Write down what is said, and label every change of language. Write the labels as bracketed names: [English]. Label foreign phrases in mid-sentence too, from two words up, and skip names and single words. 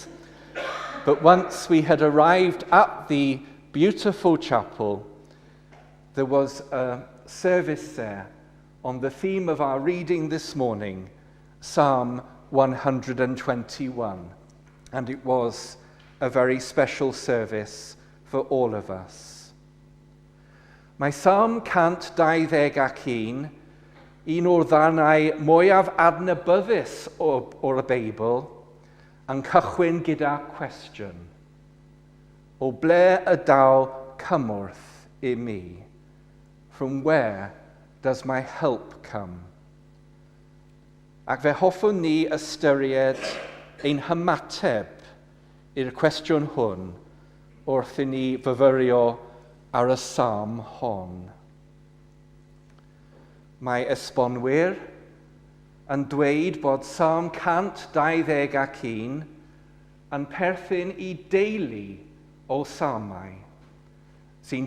[English] But once we had arrived at the beautiful chapel, there was a service there on the theme of our reading this morning, Psalm 121. And it was a very special service for all of us. [Welsh] Mae Psalm 121, un o'r ddarnau mwyaf adnabyddus o'r Beibl, yn cychwyn gyda cwestiwn. O ble ydaw cymorth I mi? [English] From where does my help come? [Welsh] Ac fe hoffwn ni ystyried ein hymateb i'r cwestiwn hwn wrth I ni fyfyrio ar y psalm hon. Mae esbonwyr yn dweud bod Psalm 121 yn perthyn I deulu o psalmau sy'n